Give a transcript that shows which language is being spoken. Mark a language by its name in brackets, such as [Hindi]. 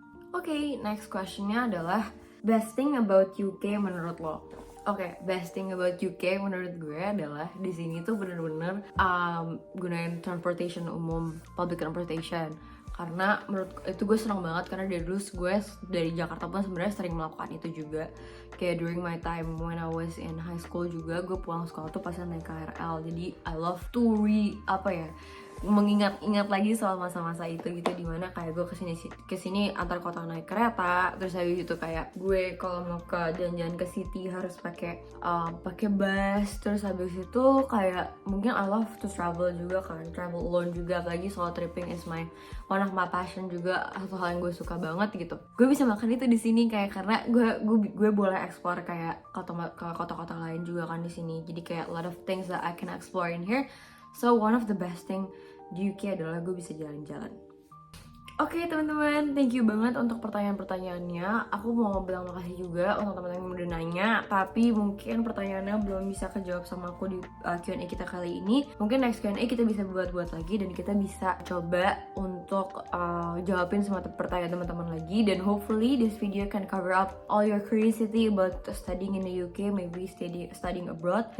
[English] Okay, next questionnya [Indonesian] adalah [English] best thing about UK [Indonesian] menurut lo. Oke, [English] best thing about UK [Indonesian] menurut gue adalah di sini tuh bener-bener gunain transportation umum, public transportation. karena menurut itu gue senang banget karena dari dulu gue dari Jakarta pun sebenarnya sering melakukan itu juga. Kayak [English] during my time when I was in high school [Indonesian] juga, gue pulang sekolah tuh pasti naik KRL. Jadi [English] I love to [Indonesian] mengingat-ingat lagi soal masa-masa itu gitu, dimana kayak gue kesini antar kota naik kereta, terus habis itu kayak gue kalau mau ke jalan-jalan ke city harus pakai bus, terus habis itu kayak mungkin [English] I love to travel [Indonesian] juga kan, [English] travel alone [Indonesian] juga, apalagi [English] solo tripping is one of my passion [Indonesian] juga, satu hal yang gue suka banget gitu. Gue bisa makan itu di sini kayak karena gue boleh explore kayak ke kota-kota lain juga kan di sini, jadi kayak [English] a lot of things that I can explore in here. So one of the best thing [Indonesian] di UK adalah gue bisa jalan-jalan. Oke teman-teman, [English] thank you [Indonesian] banget untuk pertanyaan-pertanyaannya. Aku mau bilang makasih juga untuk teman-teman yang udah nanya, tapi mungkin pertanyaannya belum bisa kejawab sama aku di Q&A kita kali ini. Mungkin next Q&A kita bisa buat lagi dan kita bisa coba untuk jawabin semua pertanyaan teman-teman lagi. Dan [English] hopefully this video can cover up all your curiosity about studying in the UK, maybe studying abroad.